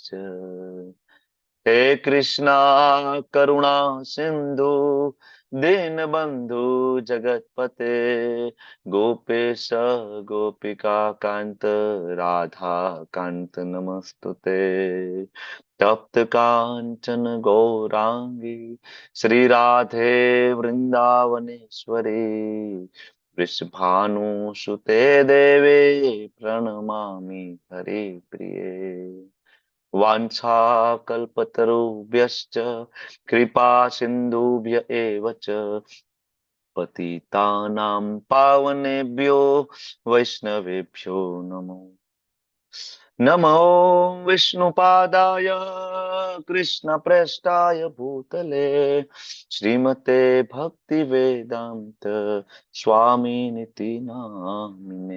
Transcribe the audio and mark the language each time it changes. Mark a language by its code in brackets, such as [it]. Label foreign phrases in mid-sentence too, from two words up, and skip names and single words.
[sa] હે કૃષ્ણ કરુણા સિંધુ દીનબંધુ જગતપતે ગોપેશ ગોપિકા કાંત રાધા કાંત નમસ્તુતે. તપ્ત કાંચન ગૌરાંગી શ્રી રાધે વૃંદાવનેશ્વરી વૃષભાનુ સુતે દેવે પ્रणमामि हरे प्रिये. वाञ्छाकल्पतरुभ्यश्च कृपा सिन्धुभ्य एव च पतितानां पावनेभ्यो वैष्णवेभ्यो नमो नमो विष्णुपादाय कृष्णप्रेष्ठाय भूतले श्रीमते भक्तिवेदान्त स्वामिनिति नामिने.